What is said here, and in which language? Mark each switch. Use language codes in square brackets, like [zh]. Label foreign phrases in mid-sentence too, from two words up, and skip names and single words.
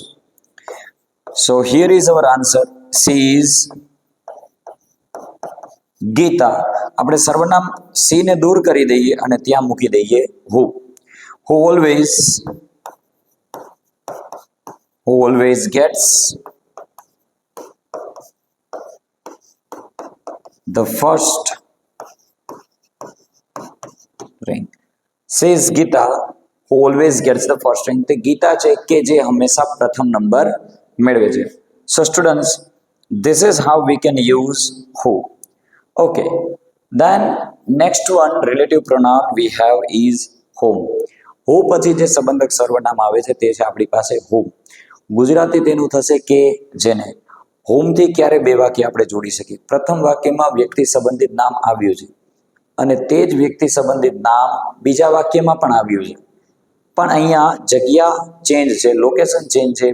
[en] So here is our answer. She is Gita. [gu] આપણે સર્વનામ સી ને દૂર કરી દઈએ અને ત્યાં મૂકી દઈએ હુ. [en] who always gets the first rank. Says Gita, who always gets the first rank. [gu] તે ગીતા છે કે જે હંમેશા પ્રથમ નંબર મેળવે છે. [en] So students, this is how we can use who. Okay, then next one relative pronoun we have is whom. [gu] who પછી જે સંબંધક સર્વનામ આવે છે તે છે આપણી પાસે whom. ગુજરાતી તેનું થશે કે જેને. હોમથી ક્યારે બે વાક્ય આપણે જોડી શકીએ? પ્રથમ વાક્યમાં વ્યક્તિ સંબંધિત નામ આવ્યું છે અને તે જ વ્યક્તિ સંબંધિત નામ બીજા વાક્યમાં પણ આવ્યું છે, પણ અહીંયા જગ્યા ચેન્જ છે, લોકેશન ચેન્જ છે.